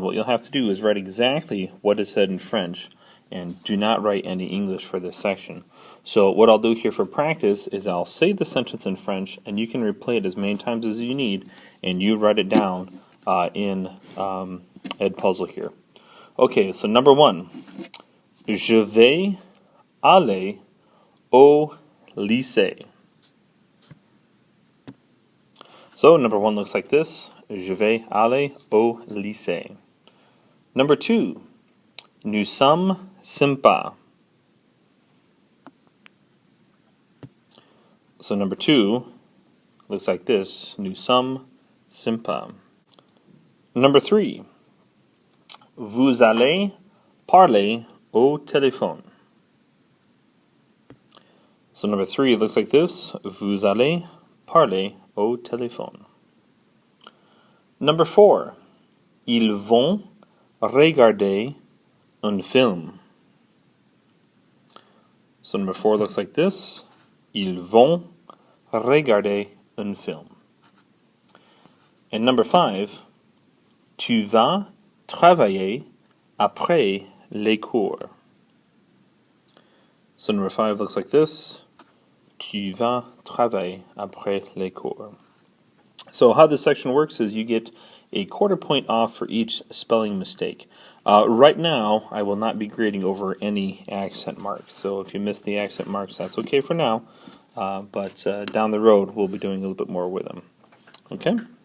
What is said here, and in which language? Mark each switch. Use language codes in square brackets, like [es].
[en] What you'll have to do is write exactly what is said in French and do not write any English for this section. So what I'll do here for practice is I'll say the sentence in French and you can replay it as many times as you need and you write it down in Edpuzzle here. Okay, so number one, [fr] je vais aller au lycée. [en] So number one looks like this. [fr] Je vais aller au lycée. [en] Number two, [fr] nous sommes sympas. [en] So number two looks like this. [fr] Nous sommes sympas. [en] Number three, [fr] vous allez parler au téléphone. [en] So number three looks like this. [fr] Vous allez parler au téléphone. [en] Number four, [fr] ils vont regarder un film. [en] So number four looks like this. [fr] Ils vont regarder un film. [en] And number five, [fr] tu vas travailler après les cours. [en] So number five looks like this. [fr] Tu vas travailler après les cours. [en] So how this section works is you get a quarter point off for each spelling mistake. Right now, I will not be grading over any accent marks. So if you miss the accent marks, that's okay for now. But down the road, we'll be doing a little bit more with them. Okay?